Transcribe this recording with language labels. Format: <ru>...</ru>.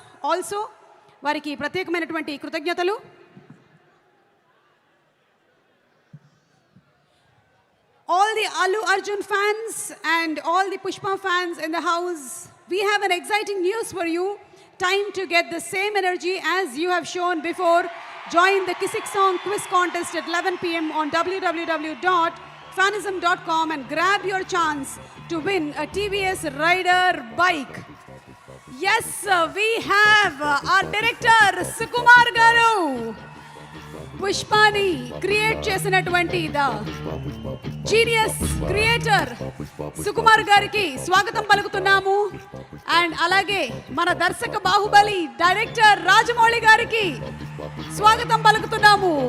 <te>Also వారికి ప్రత్యేకమైనటువంటి కృతజ్ఞతలు.</te> <en>All the Allu Arjun fans and all the Pushpa fans in the house, we have an exciting news for you. Time to get the same energy as you have shown before. Join the Kisik Song Quiz Contest at 11 p.m. on www.fanism.com and grab your chance to win a TVS Rider bike. Yes, we have our director Sukumar Garu.</en> <te>పుష్పాని create చేసినటువంటి</te> <en>the genius creator</en> <te>Sukumar గారికి స్వాగతం పలుకుతున్నాము. And అలాగే మన దర్శక Baahubali director Rajamouli గారికి స్వాగతం పలుకుతున్నాము.</te>